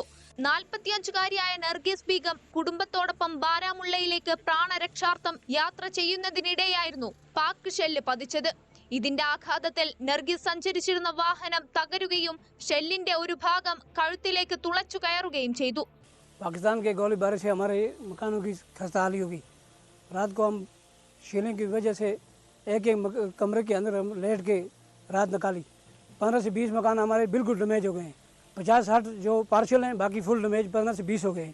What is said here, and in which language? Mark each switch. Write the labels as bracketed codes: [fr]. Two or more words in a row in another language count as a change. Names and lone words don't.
[ml] 45-കാരിയായ നർഗീസ് ബീഗം കുടുംബത്തോടൊപ്പം ബാരാമുള്ളയിലേക്ക് പ്രാണരക്ഷാർത്ഥം യാത്ര ചെയ്യുന്നതിനിടെയായിരുന്നു പാക് ഷെല്ല് പതിച്ചത്. ഇതിന്റെ ആഘാതത്തിൽ നർഗീസ് സഞ്ചരിച്ചിരുന്ന വാഹനം തകരുകയും ഷെല്ലിന്റെ ഒരു ഭാഗം കഴുത്തിലേക്ക് തുളച്ചു കയറുകയും ചെയ്തു. [hi] पाकिस्तान के गोलीबारी से हमारे मकानों की खस्ताहाली होगी। रात को हम शीलिंग की वजह से एक कमरे के अंदर हम लेट के रात निकाली। 15 से 20 मकान हमारे बिल्कुल डैमेज हो गए हैं। 50-60 जो पार्शल हैं, बाकी फुल डैमेज 15 से 20 हो गए हैं।